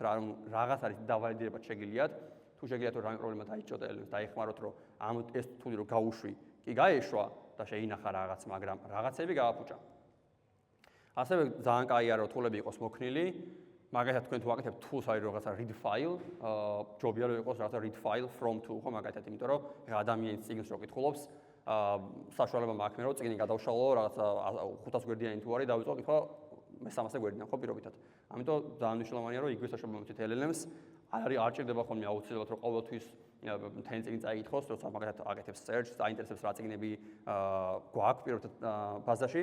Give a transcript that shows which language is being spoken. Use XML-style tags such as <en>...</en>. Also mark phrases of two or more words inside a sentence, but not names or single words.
<ka>რა რაღაც არის დავალიდირებად შეგიძლიათ, თუ შეგიძლიათ რომ რამე პრობლემა დაიჭროთ და LLM-ს დაეხმაროთ, რომ ამ ეს tool-ი რო გაუშვი, კი გაეშვა და შეინახა რაღაც, მაგრამ რაღაცები გააფუჭა. ასევე ძალიან კაია რომ tool-ები იყოს მოქნილი. მაგალითად თქვენ თუ აკეთებთ tools არის რაღაცა</ka> <en>read file,</en> <ka>ჯობია რომ იყოს რაღაცა</ka> <en>read file from tool,</en> <ka>ხო მაგალითად, იმიტომ რომ ეხლა ადამიანის წიგნს რო კითხულობს, საშუალება მაქვს მე რომ წიგნი გადავშალო რაღაცა 500 გვერდიანი თუ არის დავიწყო კითხვა მე-300 გვერდიდან, ხო პირობითად. ამიტომ ძალიან მნიშვნელოვანია რომ იგივე საშუალება მივცეთ LLM-ს, არ ჭირდება ხოლმე აუცილებლად რომ ყოველთვის 10 წიგნი წაიკითხოს, როცა მაგალითად აკეთებს search, დაინტერესებს რა წიგნები გვაქვს პირობითად ბაზაში.</ka>